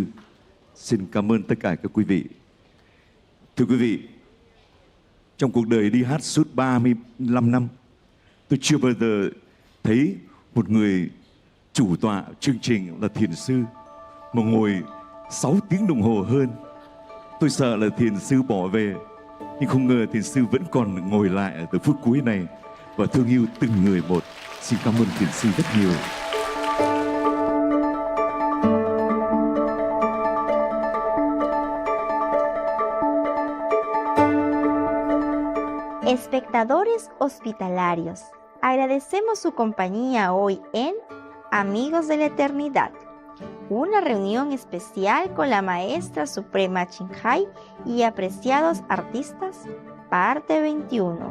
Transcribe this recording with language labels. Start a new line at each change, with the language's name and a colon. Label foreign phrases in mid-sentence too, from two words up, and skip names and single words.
Vietnamese: Xin cảm ơn tất cả các quý vị. Thưa quý vị, trong cuộc đời đi hát suốt 35 năm, tôi chưa bao giờ thấy một người chủ tọa chương trình là thiền sư mà ngồi 6 tiếng đồng hồ hơn. Tôi sợ là thiền sư bỏ về, nhưng không ngờ thiền sư vẫn còn ngồi lại ở từ phút cuối này và thương yêu từng người một. Xin cảm ơn thiền sư rất nhiều.
Spanish: Espectadores hospitalarios, agradecemos su compañía hoy en Amigos de la Eternidad, una reunión especial con la Maestra Suprema Ching y apreciados artistas, parte 21.